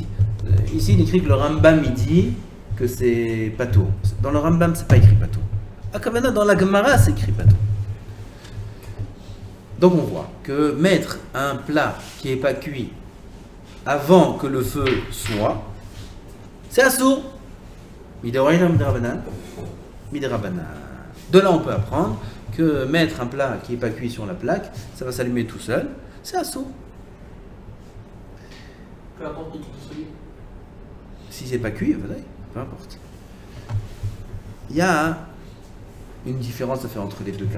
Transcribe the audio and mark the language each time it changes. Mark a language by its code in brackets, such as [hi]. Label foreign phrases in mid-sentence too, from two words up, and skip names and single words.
[fr] Ici, il écrit que le Rambam, il dit que c'est Patour. Dans le Rambam, c'est pas écrit Patour. À Kavana, dans la Gemara, c'est écrit Patour. Donc on voit que mettre un plat qui n'est pas cuit avant que le feu soit, c'est assourd. [he] מדאורייתא מדרבנן. מדרבנן. [fr] De là, on peut apprendre que mettre un plat qui n'est pas cuit sur la plaque, ça va s'allumer tout seul, c'est assourd. Peu importe où tu te souviens. Si c'est pas cuit, voilà, peu importe. Il y a une différence à faire entre les deux cas.